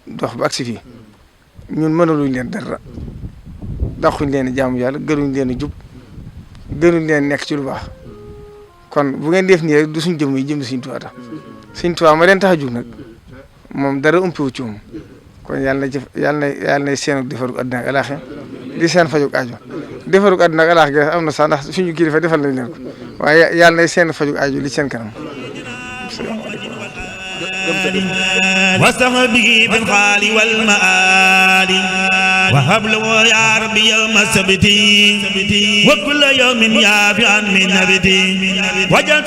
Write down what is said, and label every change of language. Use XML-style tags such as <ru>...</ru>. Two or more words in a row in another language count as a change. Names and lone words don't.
<wo>dox ba agsi fii ñun mënaluñ leen dara daxuñ leen jaamu yàlla gënuñ leen jub gënuñ leen nekk ci lu baax kon bu ngeen def nii rek du suñ jëm yi jëm Sëriñ Tuubaa tax Sëriñ Tuubaa ma leen tax a jug nag moom dara umpiwu ci moom kon yàlla na seenu defarug àddina ak alaaxira di seen fajug aajo defarug àddina ak alaaxira am na sax ndax suñu kilifa defal nañ leen ko waaye yàlla na seen fajug aajo li seen kanam</wo> <ar>واستغبه بالخال والمآل وهب له يا ربي يوم السبت وكل يوم يافعا من نبتي</ar>